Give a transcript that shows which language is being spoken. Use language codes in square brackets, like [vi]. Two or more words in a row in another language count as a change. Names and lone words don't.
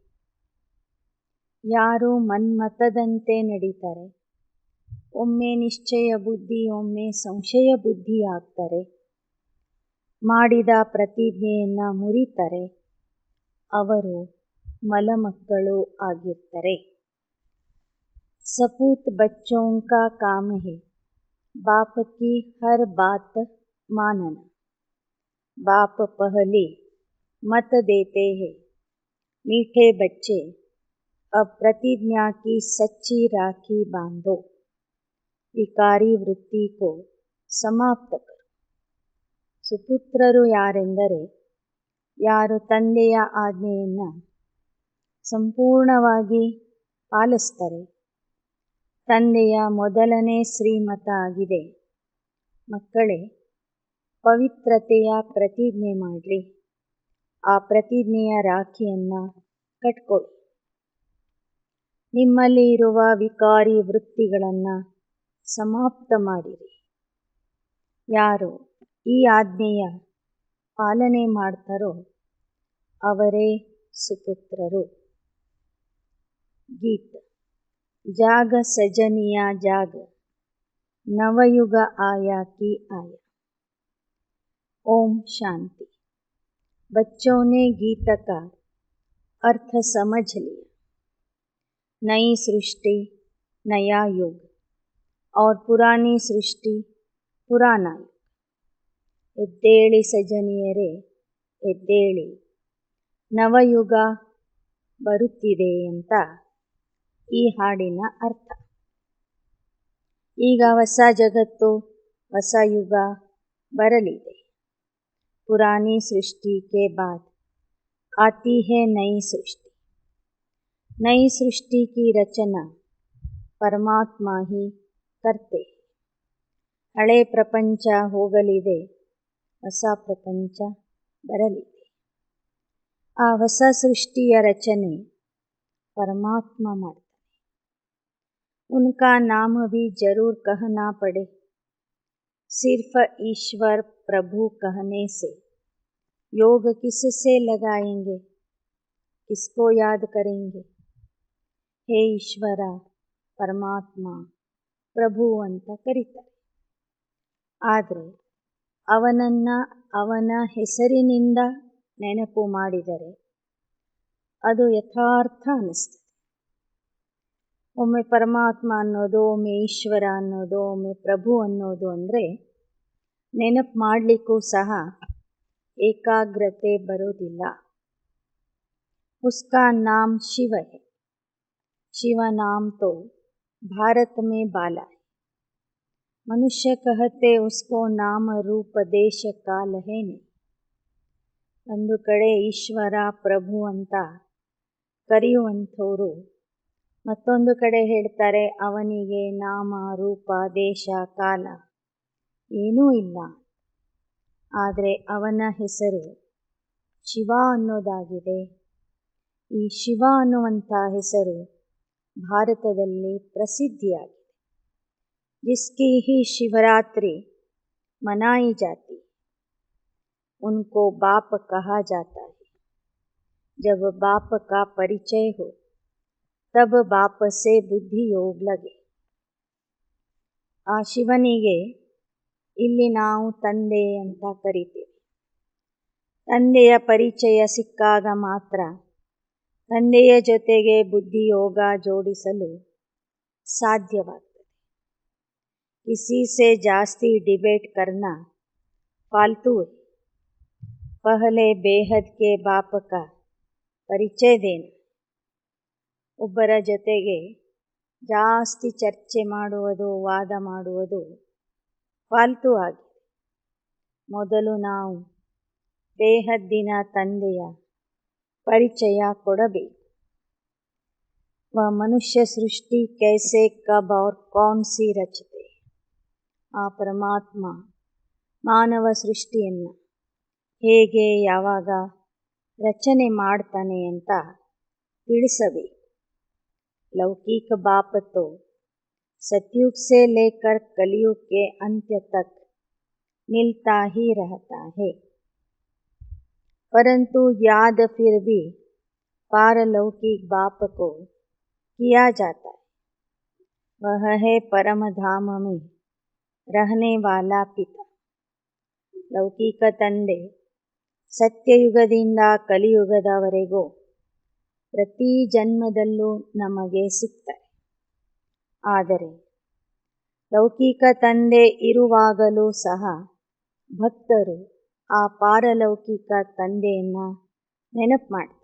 [kn] ಯಾರು ಮನ್ಮತದಂತೆ ನಡೀತಾರೆ, ಒಮ್ಮೆ ನಿಶ್ಚಯ ಬುದ್ಧಿ ಒಮ್ಮೆ ಸಂಶಯ ಬುದ್ಧಿ ಆಗ್ತಾರೆ, ಮಾಡಿದ ಪ್ರತಿಜ್ಞೆಯನ್ನು ಮುರಿತಾರೆ, ಅವರು ಮಲಮಕ್ಕಳು ಆಗಿರ್ತಾರೆ. [hi] सपूत बच्चों का काम है बाप की हर बात मानना। बाप पहले मत देते हैं, मीठे बच्चे अब प्रतिज्ञा की सच्ची राखी बांधो, विकारी वृत्ति को समाप्त करो. [kn] ಸುಪುತ್ರರು ಯಾರೆಂದರೆ ಯಾರು ತಂದೆಯ ಆಜ್ಞೆಯನ್ನು ಸಂಪೂರ್ಣವಾಗಿ ಪಾಲಿಸ್ತಾರೆ. ತಂದೆಯ ಮೊದಲನೇ ಶ್ರೀಮತ ಆಗಿದೆ, ಮಕ್ಕಳೇ ಪವಿತ್ರತೆಯ ಪ್ರತಿಜ್ಞೆ ಮಾಡಿರಿ, ಆ ಪ್ರತಿಜ್ಞೆಯ ರಾಖಿಯನ್ನು ಕಟ್ಕೊಳ್ಳಿ. ನಿಮ್ಮಲ್ಲಿ ಇರುವ ವಿಕಾರಿ ವೃತ್ತಿಗಳನ್ನು ಸಮಾಪ್ತ ಮಾಡಿರಿ. ಯಾರು ಈ ಆಜ್ಞೆಯ ಪಾಲನೆ ಮಾಡ್ತಾರೋ ಅವರೇ ಸುಪುತ್ರರು. ಗೀತ: [hi] जाग सजनिया जाग, नवयुग आया की आया। ओम शांति. बच्चों ने गीत का अर्थ समझ लिया। नई सृष्टि नया युग और पुरानी सृष्टि पुराना युग. [kn] ಎದ್ದೇಳಿ ಸಜನಿಯರೇ ಎದ್ದೇಳಿ, ನವಯುಗ ಬರುತ್ತಿದೆ ಅಂತ ಈ ಹಾಡಿನ ಅರ್ಥ. ಈಗ ಹೊಸ ಜಗತ್ತು ಹೊಸ ಯುಗ ಬರಲಿದೆ. [hi] पुरानी सृष्टि के बाद आती है नई सृष्टि. नई सृष्टि की रचना परमात्मा ही करते. [kn] ಹಳೆ ಪ್ರಪಂಚ ಹೋಗಲಿದೆ, ಹೊಸ ಪ್ರಪಂಚ ಬರಲಿದೆ. ಆ ಹೊಸ ಸೃಷ್ಟಿಯ ರಚನೆ ಪರಮಾತ್ಮ ಮಾಡ್ತಾರೆ. [hi] उनका नाम भी जरूर कहना पड़े. सिर्फ ईश्वर प्रभु कहने से योग किससे लगाएंगे, किसको याद करेंगे? हे ईश्वर [kn] ಪರಮಾತ್ಮ ಪ್ರಭು ಅಂತ ಕರೀತಾರೆ. ಆದರೆ ಅವನನ್ನು ಅವನ ಹೆಸರಿನಿಂದ ನೆನಪು ಮಾಡಿದರೆ ಅದು ಯಥಾರ್ಥ ಅನ್ನಿಸ್ತದೆ. ಒಮ್ಮೆ ಪರಮಾತ್ಮ ಅನ್ನೋದು, ಒಮ್ಮೆ ಈಶ್ವರ ಅನ್ನೋದು, ಒಮ್ಮೆ ಪ್ರಭು ಅನ್ನೋದು ಅಂದರೆ ನೆನಪು ಮಾಡಲಿಕ್ಕೂ ಸಹ ಏಕಾಗ್ರತೆ ಬರೋದಿಲ್ಲ. [hi] उसका नाम शिव है, शिव नाम तो भारत में बाला है. मनुष्य कहते उसको नाम रूप देश काल है नहीं. [kn] ಒಂದು ಕಡೆ ಈಶ್ವರ ಪ್ರಭು ಅಂತ ಕರೆಯುವಂಥವರು ಮತ್ತೊಂದು ಕಡೆ ಹೇಳ್ತಾರೆ ಅವನಿಗೆ ನಾಮ ರೂಪ ದೇಶ ಕಾಲ ಏನೂ ಇಲ್ಲ. ಆದರೆ ಅವನ ಹೆಸರು ಶಿವ ಅನ್ನೋದಾಗಿದೆ. ಈ ಶಿವ ಅನ್ನುವಂಥ ಹೆಸರು ಭಾರತದಲ್ಲಿ ಪ್ರಸಿದ್ಧಿಯಾಗಿದೆ. [hi] जिसकी ही शिवरात्रि मनाई जाती उनको बाप कहा जाता है. जब बाप का परिचय हो तब बाप से बुद्धि योग लगे. [kn] ಆ ಶಿವನಿಗೆ ಇಲ್ಲಿ ನಾವು ತಂದೆ ಅಂತ ಕರಿತೀವಿ. ತಂದೆಯ ಪರಿಚಯ ಸಿಕ್ಕಾಗ ಮಾತ್ರ ತಂದೆಯ ಜೊತೆಗೆ ಬುದ್ಧಿಯೋಗ ಜೋಡಿಸಲು ಸಾಧ್ಯವಾಗ್ತದೆ. [hi] किसी से जास्ती डिबेट करना फालतू है. पहले बेहद के बाप का परिचय देना. [kn] ಒಬ್ಬರ ಜೊತೆಗೆ ಜಾಸ್ತಿ ಚರ್ಚೆ ಮಾಡುವುದು, ವಾದ ಮಾಡುವುದು ಫಾಲ್ತು ಆಗಿದೆ. ಮೊದಲು ನಾವು ಬೇಹದ್ದಿನ ತಂದೆಯ ಪರಿಚಯ ಕೊಡಬೇಕು. [hi] वह मनुष्य सृष्टि कैसे कब और कौन सी रचते. [kn] ಆ ಪರಮಾತ್ಮ ಮಾನವ ಸೃಷ್ಟಿಯನ್ನು ಹೇಗೆ ಯಾವಾಗ ರಚನೆ ಮಾಡ್ತಾನೆ ಅಂತ ತಿಳಿಸಬೇಕು. [hi] लौकिक बाप तो सतयुग से लेकर कलयुग के अंत्य तक मिलता ही रहता है, परंतु याद फिर भी पारलौकिक बाप को किया जाता है. वह है परम धाम में रहने वाला पिता. [kn] ಲೌಕಿಕ ತಂದೆ ಸತ್ಯಯುಗದಿಂದ ಕಲಿಯುಗದವರೆಗೂ ಪ್ರತಿ ಜನ್ಮದಲ್ಲೂ ನಮಗೆ ಸಿಗ್ತಾರೆ. ಆದರೆ ಲೌಕಿಕ ತಂದೆ ಇರುವಾಗಲೂ ಸಹ ಭಕ್ತರು ಆ ಪಾರಲೌಕಿಕ ತಂದೆಯನ್ನು ನೆನಪು ಮಾಡ್ತಾರೆ.